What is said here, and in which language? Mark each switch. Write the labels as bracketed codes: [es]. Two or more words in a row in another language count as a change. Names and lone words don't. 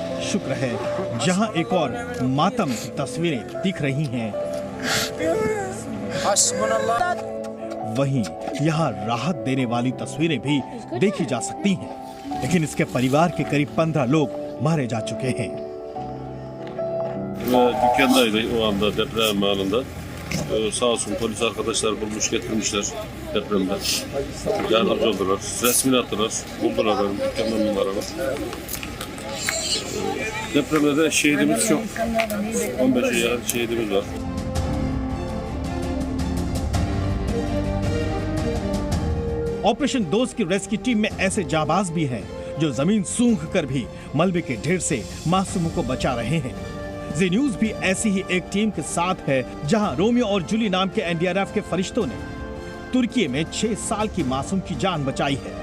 [hi] शुक्र है जहां एक और मातम की तस्वीरें दिख रही हैं, वहीं यहां राहत देने वाली तस्वीरें भी देखी जा सकती हैं। लेकिन इसके परिवार के करीब 15 लोग मारे जा चुके हैं। [tr] Dükkandaydı o anda deprem anında. Sağ olsun polis arkadaşlar bulmuş getirmişler depremden. Yardımcı oldular. Resmini attılar. Buldular benim dükkandan numaramı. Depremde de şehidimiz çok. 15'e yakın şehidimiz var. [hi] ऑपरेशन दोस्त की रेस्क्यू टीम में ऐसे जाबाज भी हैं जो जमीन सूंघ कर भी मलबे के ढेर से मासूमों को बचा रहे हैं। जी न्यूज भी ऐसी ही एक टीम के साथ है, जहां रोमियो और जूली नाम के एनडीआरएफ के फरिश्तों ने तुर्की में 6 साल की मासूम की जान बचाई है।